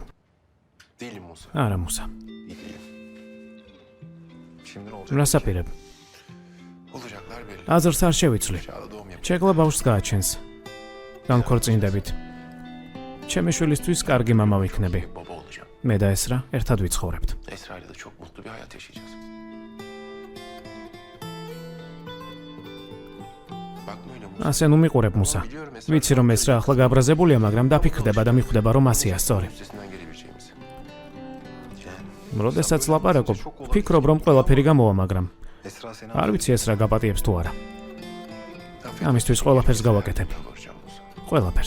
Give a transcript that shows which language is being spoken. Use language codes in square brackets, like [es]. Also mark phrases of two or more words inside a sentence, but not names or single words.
[tr] Değilim Musa. [ka] არა მუსა. [tr] İyi değilim. Şimdi ne olacak? [ka] რასაპირებ? [tr] Olacaklar belli. [ka] აზრს არ შევიცვლი. [tr] Aşağıda doğum yapacak. [ka] ჩეკლა ბავშვს გააჩენს. განქორწინდებით. ჩემი შვილისთვის კარგი მამა ვიქნები. [tr] Baba olacağım. [ka] მე და ესრა ერთად ვიცხოვრებთ. [tr] Esra ile de çok mutlu bir hayat yaşayacağız. Bakma öyle Musa. [ka] ასე ნუ მიყურებ მუსა. ვიცი რომ ესრა ახლა გაბრაზებულია, მაგრამ დაფიქრდება და მიხვდება რომ ასეა სწორი. [tr] Üstesinden gelebileceğimizi. [ka] როდესაც ლაპარაკობ, ვფიქრობ რომ ყველაფერი გამოვა, მაგრამ [tr] Esra seni [ka] არ ვიცი ესრა გაპატიებს თუ არა. [tr] affet. [ka] ამისთვის ყველაფერს გავაკეთებ. [tr] Yalvaracağım Musa. [ka] ყველაფერს.